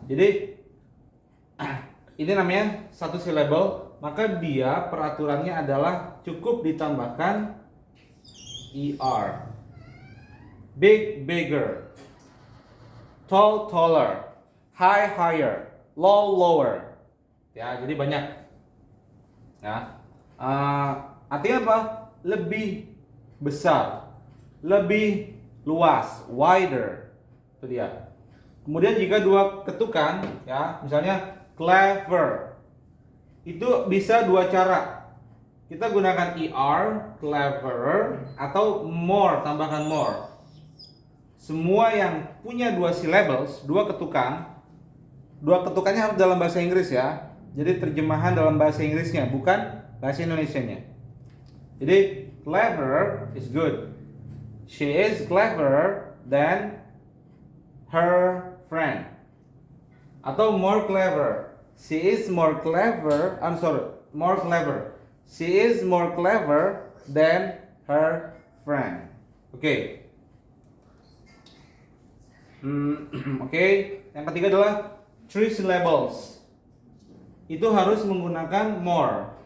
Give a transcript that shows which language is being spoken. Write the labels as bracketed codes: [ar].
[id] Jadi ini namanya satu syllable, maka dia peraturannya adalah cukup ditambahkan er. [en] Big, bigger, tall, taller, high, higher, low, lower. [id] Ya, jadi banyak. Ya. Artinya apa? Lebih besar, lebih luas, wider. Itu dia. Kemudian jika dua ketukan, ya, misalnya clever, itu bisa dua cara. Kita gunakan er, cleverer, atau more, tambahkan more. Semua yang punya dua syllables, dua ketukannya harus dalam bahasa Inggris ya. Jadi terjemahan dalam bahasa Inggrisnya, bukan bahasa Indonesianya. [en] Jadi clever is good. She is cleverer than her friend. Atau more clever. She is more clever. More clever. She is more clever than her friend. Oke. Oke. [id] Yang ketiga adalah three syllables. Itu harus menggunakan more.